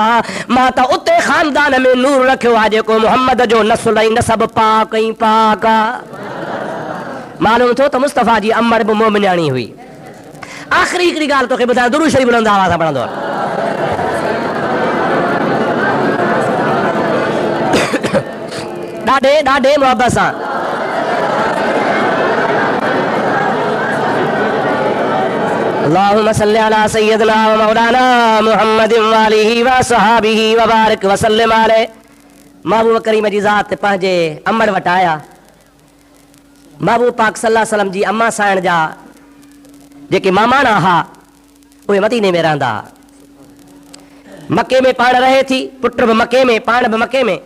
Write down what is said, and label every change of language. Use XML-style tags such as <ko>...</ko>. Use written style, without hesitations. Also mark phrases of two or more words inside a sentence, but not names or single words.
<sd>मां त उते खानदान में नूर रखियो आहे जेको मुहम्मद जो नस्ल ऐं नसब पाक ऐं पाक आहे। मालूम थियो त मुस्तफ़ा जी अमर बि मोमिनाणी हुई। आख़िरी हिकिड़ी ॻाल्हि तोखे ॿुधायां, दुरूद शरीफ़ बुलंद आवाज़ सां पढ़ंदो। ॾाढे ॾाढे मुहबत सां।</sd> <ar>اللهم صل على سيدنا ومولانا محمد وآله وصحبه وبارك وسلم عليه.</ar> <sd>महबूब करीम जी ज़ात पंहिंजे अमड़ वटि आया। महबूब पाक</sd> <ar>صلى الله عليه وسلم</ar> <sd>जी अम्मा साइण जा जेके मामाणा हा उहे मदीने में रहंदा। मके में पाण रहे थी, पुट बि मके में, पाण बि मके में।</sd>